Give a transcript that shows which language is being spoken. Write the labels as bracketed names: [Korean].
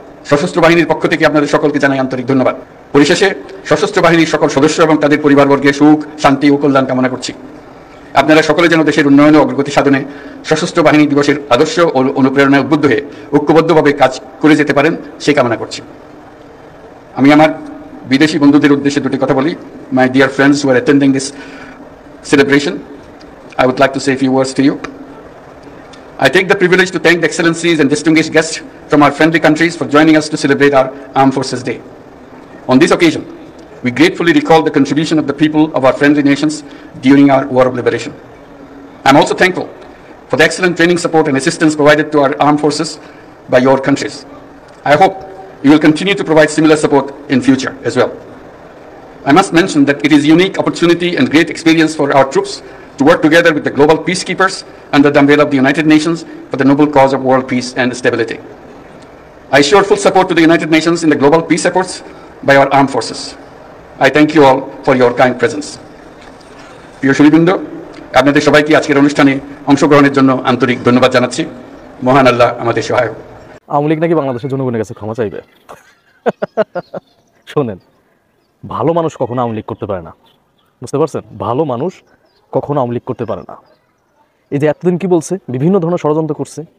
[Bangla] সশস্ত্র বাহিনীর পক্ষ থেকে আপনাদের সকলকে জানাই আন্তরিক ধন্যবাদ। পরিশেষে সশস্ত্র বাহিনীর সকল সদস্য এবং তাদের পরিবারবর্গের সুখ, শান্তি ও কল্যাণ কামনা করছি। আপনারা সকলে যেন দেশের উন্নয়ন ও অগ্রগতি সাধনে সশস্ত্র বাহিনী দিবসের আদর্শ ও অনুপ্রেরণায় উদ্বুদ্ধ হয়ে ঐক্যবদ্ধভাবে কাজ করে যেতে পারেন সেই কামনা করছি। আমি আমার বিদেশি বন্ধুদের উদ্দেশ্যে দুটি কথা বলি। [English] My dear friends who are attending this celebration, I would like to say a few words to you. I take the privilege to thank the excellencies and distinguished guests from our friendly countries for joining us to celebrate our Armed Forces Day. On this occasion, we gratefully recall the contribution of the people of our friendly nations during our War of Liberation. I am also thankful for the excellent training support and assistance provided to our armed forces by your countries. I hope you will continue to provide similar support in future as well. I must mention that it is a unique opportunity and great experience for our troops to work together with the global peacekeepers under the umbrella of the United Nations for the noble cause of world peace and stability. I assure full support to the United Nations in the global peace efforts by our armed forces. I thank you all for your kind presence. [Bangla] প্রিয় সুধীবৃন্দ, আপনাদের সবাইকে আজকের অনুষ্ঠানে অংশগ্রহণের জন্য আন্তরিক ধন্যবাদ জানাচ্ছি। মহান আল্লাহ আমাদের সহায়ক। আওয়ামী লীগ নাকি বাংলাদেশের জনগণের কাছে ক্ষমা চাইবে। শোনেন, ভালো মানুষ কখনো আওয়ামী লীগ করতে পারে না, বুঝতে পারছেন? ভালো মানুষ কখনো আওয়ামী লীগ করতে পারে না। এই যে এতদিন কি বলছে, বিভিন্ন ধরনের ষড়যন্ত্র করছে।